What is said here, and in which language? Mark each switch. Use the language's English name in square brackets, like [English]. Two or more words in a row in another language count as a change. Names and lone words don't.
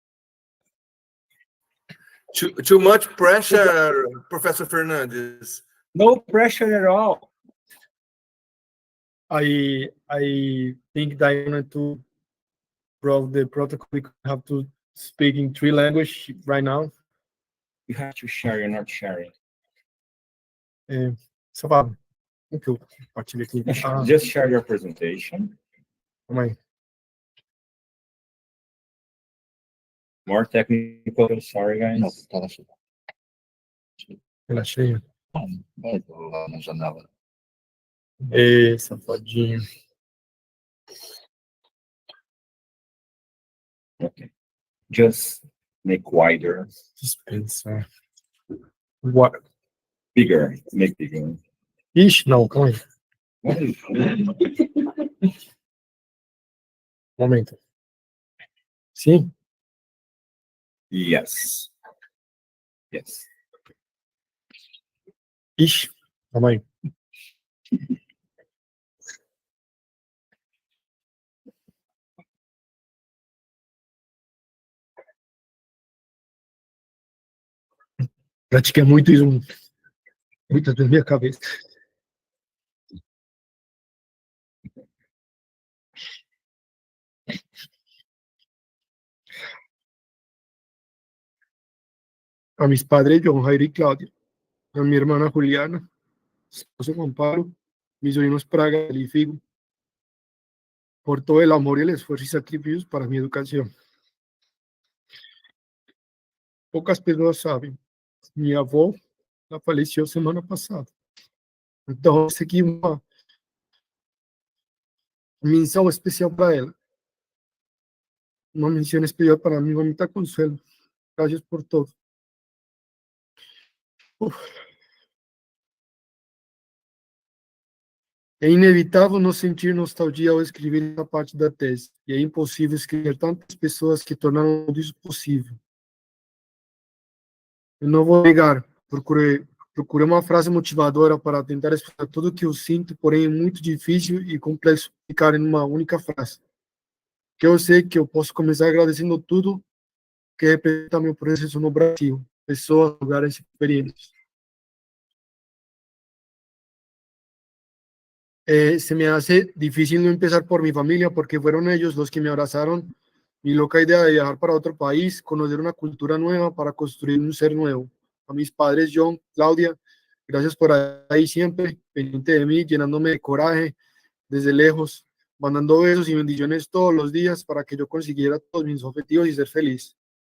[English] Too much pressure, Professor Fernandes. No pressure at all. I think that I wanted to prove the protocol. We have to speak in 3 languages right now. You have to share. You're not sharing. [Portuguese] Só para que eu compartilhe aqui. [English] Just share your presentation. [Portuguese] Calma aí. [English] More technical. Sorry, guys. [Portuguese] Não, tá na sua. Relaxei. Vai lá na janela. Safadinho. [English] Okay. Just make wider. [Portuguese] Dispensar. What? [English] Bigger. Make bigger. [Portuguese] Ixi, não, calma aí. [English] What is it? [Portuguese] Momento. Sim? [English] Yes. Yes. [Portuguese] Ixi, calma aí. Pratiquei muito isso, muitas vezes na minha cabeça. [Spanish] A mis padres, John, Jair y Claudia, a mi hermana Juliana, esposo Juan Pablo, mis sobrinos Praga y Figo, por todo el amor y el esfuerzo y sacrificios para mi educación. [Portuguese] Pocas pessoas sabem, minha avó, ela faleceu semana passada. Então, essa aqui é uma menção especial para ela. Uma menção especial para mim, [Spanish] mamita Consuelo. Gracias por todo. [Portuguese] É inevitável não sentir nostalgia ao escrever essa parte da tese, e é impossível escrever tantas pessoas que tornaram tudo isso possível. Eu não vou negar, procurei uma frase motivadora para tentar explicar tudo o que eu sinto, porém é muito difícil e complexo ficar em uma única frase. Que eu sei que eu posso começar agradecendo tudo que representa meu processo no Brasil, pessoas, lugares e experiências. [Spanish] Se me hace difícil no empezar por mi familia, porque fueron ellos los que me abrazaron mi loca idea de viajar para otro país, conocer una cultura nueva para construir un ser nuevo. A mis padres, John, Claudia, gracias por ahí siempre, pendiente de mí, llenándome de coraje desde lejos, mandando besos y bendiciones todos los días para que yo consiguiera todos mis objetivos y ser feliz.